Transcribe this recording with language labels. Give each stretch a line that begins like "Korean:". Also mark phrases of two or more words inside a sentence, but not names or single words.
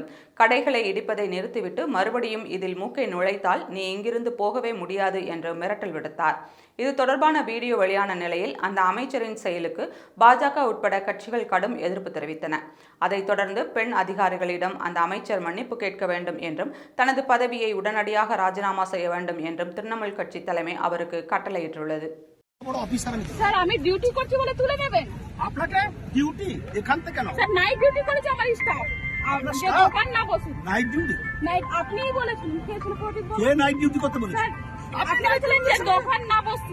Tamil: கடைகளை இடிப்பதை நிறுத்திவிட்டு மறுபடியும் இதில் மூக்கை நுழைத்தால் நீ இங்கிருந்து போகவே முடியாது என்று மிரட்டல் விடுத்தார். இது தொடர்பான வீடியோ வெளியான நிலையில் அந்த அமைச்சரின் செயலுக்கு பாஜக உட்பட கட்சிகள் கடும் எதிர்ப்பு தெரிவித்தன. அதைத் தொடர்ந்து பெண் அதிகாரிகளிடம் அந்த அமைச்சர் மன்னிப்பு கேட்க வேண்டும் என்றும் தனது பதவியை உடனடியாக ராஜினாமா செய்ய வேண்டும் என்றும் திரிணாமுல் கட்சி தலைமை அவருக்கு কট্টলাইட்டுள்ளது।
Bangla: স্যার আমি ডিউটি করছি বলে তুলে নেবেন? আপনাকে ডিউটি এখান থেকে কেন? স্যার নাইট ডিউটি করেছে আমার স্টাফ। আপনি দোকান না বসুন। নাইট ডিউটি? নাইট আপনিই বলেছেন। কে ছিল প্রদীপ? কে নাইট ডিউটি করতে বলেছে? স্যার আপনি বলেছিলেন যে দোকান না বসুন।